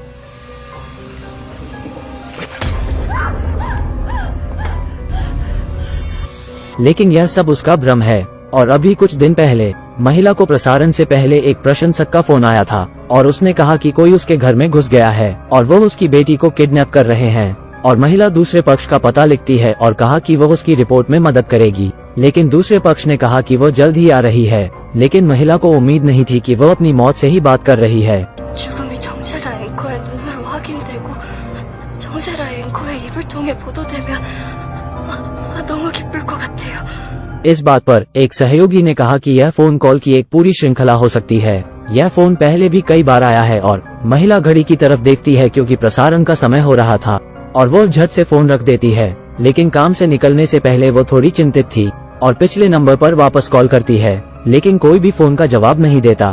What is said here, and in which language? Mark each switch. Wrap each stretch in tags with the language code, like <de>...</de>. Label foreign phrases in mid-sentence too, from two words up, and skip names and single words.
<hi>लेकिन यह सब उसका भ्रम है और अभी कुछ दिन पहले महिला को प्रसारण से पहले एक प्रशंसक का फोन आया था और उसने कहा कि कोई उसके घर में घुस गया है और वो उसकी बेटी को किडनैप कर रहे हैं। और महिला दूसरे पक्ष का पता लिखती है और कहा कि वो उसकी रिपोर्ट में मदद करेगी, लेकिन दूसरे पक्ष ने कहा कि वो जल्द ही आ रही है। लेकिन महिला को उम्मीद नहीं थी कि वो अपनी मौत से ही बात कर रही है।</hi> <ko>죽음이 정세라 앵커의 눈으로 확인되고 정세라 앵커의 입을 통해 보도되면 너무 기쁠 것 같아요।</ko> <hi>इस बात पर एक सहयोगी ने कहा कि यह</hi> <en>phone call</en> <hi>की एक पूरी श्रृंखला हो सकती है। यह फोन पहले भी कई बार आया है और महिला घड़ी की तरफ देखती है क्योंकि प्रसारण का समय हो रहा था और वो झट से फोन रख देती है। लेकिन काम से निकलने से पहले वो थोड़ी चिंतित थी और पिछले नंबर पर वापस कॉल करती है, लेकिन कोई भी फोन का जवाब नहीं देता।</hi>